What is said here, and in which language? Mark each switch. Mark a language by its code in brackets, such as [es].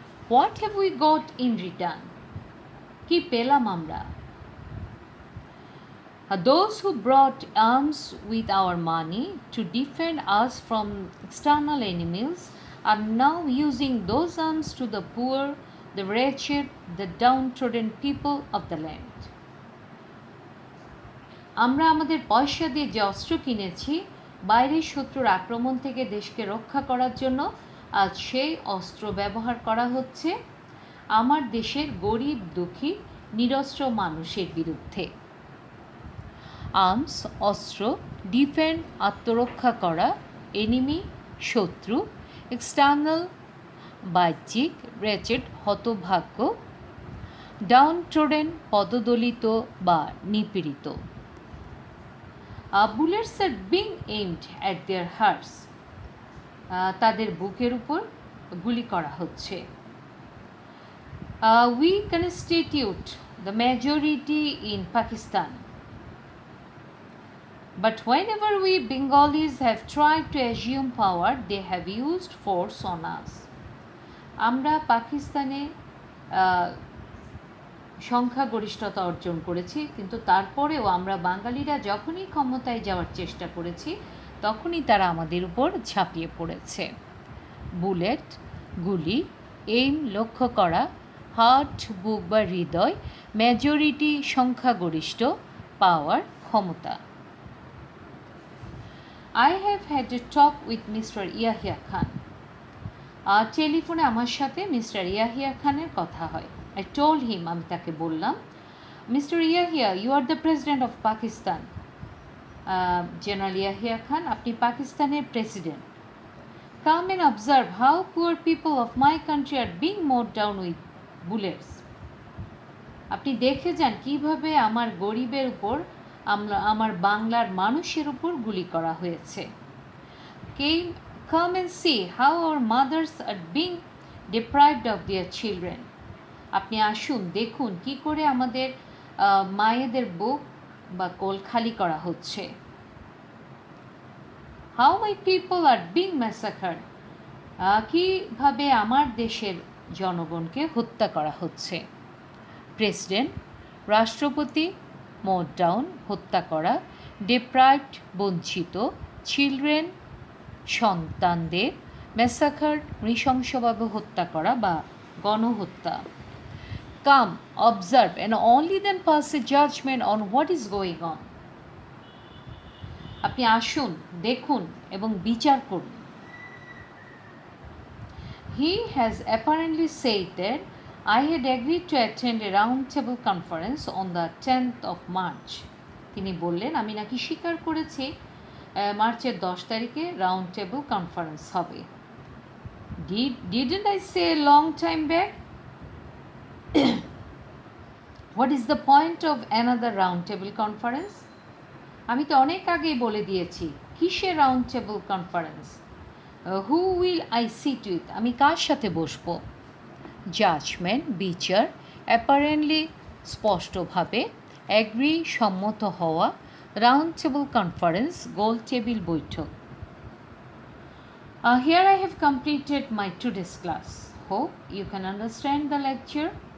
[en] what have we got in return, [bn] কি পেলাম আমরা? [en] Those who brought arms with our money to defend us from external enemies are now using those arms to the poor, the wretched, the downtrodden people of the land. [bn] আমরা আমাদের পয়সা দিয়ে যে অস্ত্র কিনেছি বাইরের শত্রুর আক্রমণ থেকে দেশকে রক্ষা করার জন্য, আজ সেই অস্ত্র ব্যবহার করা হচ্ছে আমার দেশের গরিব দুঃখী নিরস্ত্র মানুষের বিরুদ্ধে। আর্মস অস্ত্র, ডিফেন্ড আত্মরক্ষা করা, এনিমি শত্রু, এক্সটার্নাল বাহ্যিক, রেচেড হতভাগ্য, ডাউনট্রোডেন পদদলিত বা নিপীড়িত। [en] bullets are being aimed at their hearts, [bn] তাদের বুকের উপর গুলি করা হচ্ছে। [en] We constitute the majority in Pakistan, but whenever we Bengalis have tried to assume power, they have used force on us. [bn] আমরা পাকিস্তানে সংখ্যাগরিষ্ঠতা অর্জন করেছি, কিন্তু তারপরেও আমরা বাঙালিরা যখনই ক্ষমতায় যাওয়ার চেষ্টা করেছি তখনই তারা আমাদের উপর ঝাঁপিয়ে পড়েছে। বুলেট গুলি, এইম লক্ষ্য করা, হার্ট বুক বা হৃদয়, মেজরিটি সংখ্যাগরিষ্ঠ, পাওয়ার ক্ষমতা। [en] I have had a talk with Mr. Yahya Khan. [bn] টেলিফোনে আমার সাথে মিস্টার ইয়াহিয়া খানের কথা হয়। [en] I told him, [bn] আমি তাকে বললাম, [en] Mister Yahya, you are the president of Pakistan. [bn] General Yahya Khan, আপনি পাকিস্তানের president. [en] Come and observe how poor people of my country are being mowed down with bullets. [bn] আপনি দেখে যান কীভাবে আমার গরিবের উপর, আমার বাংলার মানুষের উপর গুলি করা হয়েছে। [en] Come and see how our mothers are being deprived of their children. [bn] আপনি আসুন, দেখুন কি করে আমাদের মায়েদের বুক বা কোল খালি করা হচ্ছে। [en] How my people are being massacred. [bn] কীভাবে আমার দেশের জনগণকে হত্যা করা হচ্ছে। প্রেসিডেন্ট, রাষ্ট্রপতি, মোড ডাউন হত্যা করা, ডিপ্রাইভড বঞ্চিত, চিলড্রেন সন্তানদের, ম্যাসাকার নৃশংসভাবে হত্যা করা বা গণহত্যা। [en] Come, observe and only then pass a judgement on what is going on. [bn] আপনি আসুন, দেখুন এবং বিচার করুন। [en] He has apparently said that I had agreed to attend a roundtable conference on the 10th of March. [bn] তিনি বললেন, আমি নাকি স্বীকার করেছি মার্চের 10 তারিখে রাউন্ড টেবল কনফারেন্স হবে। [en] Didn't I say a long time back? What is the point of another round table conference? [bn] আমি তো অনেক আগেই বলে দিয়েছি, কিসের round table conference? [en] Who will I sit with? [bn] আমি কার সাথে বসবো? জাজমেন্ট বিচার, অ্যাপারেন্টলি স্পষ্টভাবে, অ্যাগ্রি সম্মত হওয়া, রাউন্ড টেবল কনফারেন্স গোল টেবিল বৈঠক। [en] Here I have completed my today's class. Hope you can understand the lecture.